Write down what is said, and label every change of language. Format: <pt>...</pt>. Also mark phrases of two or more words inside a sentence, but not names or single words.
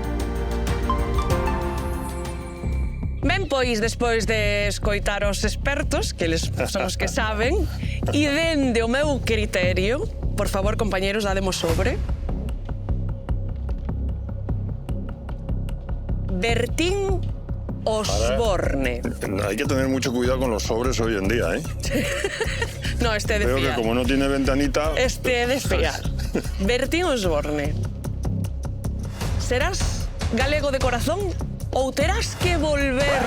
<gl>Ben, pois, despois de escoitar os expertos, que eles son os que saben, e dende o meu criterio, por favor, compañeros, dádemos sobre. Bertín Osborne.</gl> <es>hay que tener mucho cuidado con los sobres hoy en día, ¿eh? No, este de Creo que fiar. como no tiene ventanita... Este de fiar. Bertín Osborne.</es> <gl>Serás galego de corazón ou terás que volver?</gl>